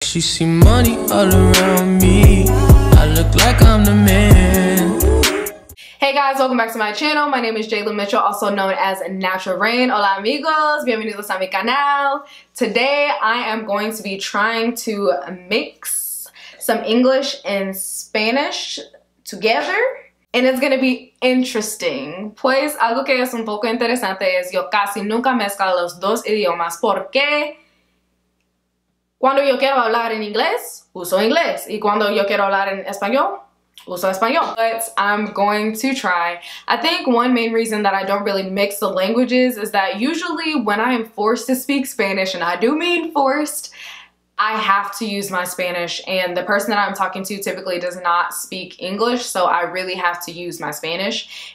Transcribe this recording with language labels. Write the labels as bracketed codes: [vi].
[en] She see money all around me. I look like I'm the man. Hey guys, welcome back to my channel. My name is Jayla Mitchell, also known as NaturalReign. [es] Hola amigos, bienvenidos a mi canal. [en] Today I am going to be trying to mix some English and Spanish together. And it's gonna be interesting. [es] Pues algo que es un poco interesante es yo casi nunca mezclo los dos idiomas porque cuando yo quiero hablar en inglés, uso inglés. Y cuando yo quiero hablar en español, uso español. [en] But I'm going to try. I think one main reason that I don't really mix the languages is that usually when I am forced to speak Spanish, and I do mean forced, I have to use my Spanish, and the person that I'm talking to typically does not speak English, so I really have to use my Spanish.